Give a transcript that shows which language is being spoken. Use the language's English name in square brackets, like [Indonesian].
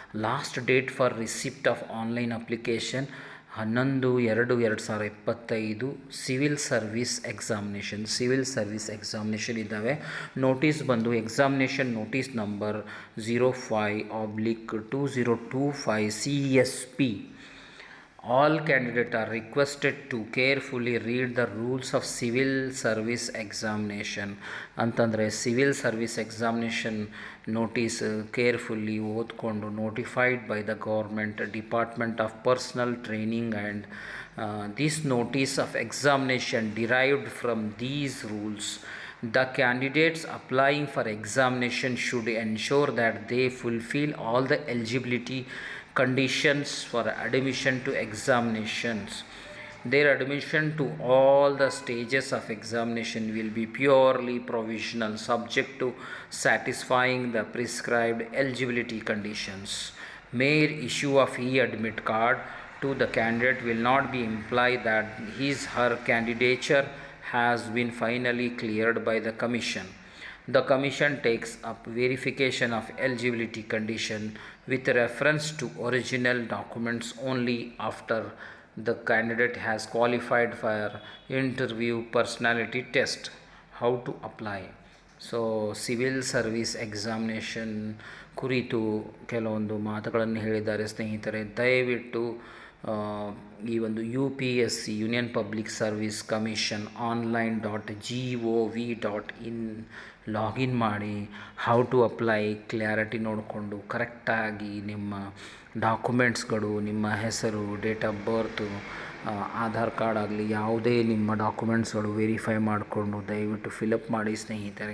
[English] Last date for receipt of online application 11/2/2025. [Kannada] Civil service examination ಇದ್ದಾವೆ. Notice ಬಂದು examination notice number 05/2025 CSP. [English] All candidates are requested to carefully read the rules of civil service examination. [Kannada] ಅಂತಂದರೆ civil service examination notice ಕೇರ್ಫುಲ್ಲಿ ಓದ್ಕೊಂಡು, [English] Notified by the government department of personnel training and this notice of examination derived from these rules. The candidates applying for examination should ensure that they fulfill all the eligibility conditions for admission to examinations. Their admission to all the stages of examination will be purely provisional, subject to satisfying the prescribed eligibility conditions. Mere issue of e-admit card to the candidate will not be imply that her candidature has been finally cleared by the Commission. The Commission takes up verification of eligibility condition with reference to original documents only after the candidate has qualified for interview personality test. How to apply? [Kannada] So civil service examination ಕುರಿತು ಕೆಲವೊಂದು ಮಾತುಗಳನ್ನು ಹೇಳಿದ್ದಾರೆ ಸ್ನೇಹಿತರೆ. ದಯವಿಟ್ಟು ಈ ಒಂದು UPSC union public service commission online.gov.in login ಮಾಡಿ how to apply clarity ನೋಡಿಕೊಂಡು ಕರೆಕ್ಟಾಗಿ ನಿಮ್ಮ ಡಾಕ್ಯುಮೆಂಟ್ಸ್ಗಳು, ನಿಮ್ಮ ಹೆಸರು, date of birth, Aadhaar card ಆಗಲಿ ಯಾವುದೇ ನಿಮ್ಮ ಡಾಕ್ಯುಮೆಂಟ್ಸ್ಗಳು ವೆರಿಫೈ ಮಾಡಿಕೊಂಡು ದಯವಿಟ್ಟು ಫಿಲಪ್ ಮಾಡಿ ಸ್ನೇಹಿತರೆ.